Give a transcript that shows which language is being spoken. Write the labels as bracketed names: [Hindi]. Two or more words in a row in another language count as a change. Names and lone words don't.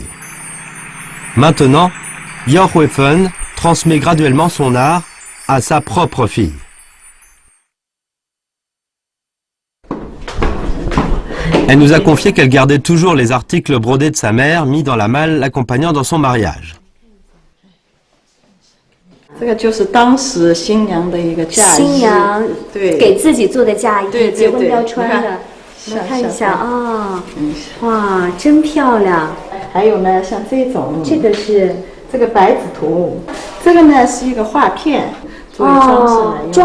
[French] Maintenant, Yao Huifen transmet graduellement son art à sa propre fille. Elle nous a confié qu'elle gardait toujours les articles brodés de sa mère mis dans la malle l'accompagnant dans son mariage. [Chinese] 这个就是当时新娘的一个嫁衣，新娘对给自己做的嫁衣，对结婚要穿的。来看一下啊，哇，真漂亮！还有呢，像这种，这个是这个白纸图，这个呢是一个画片，作为装饰来用，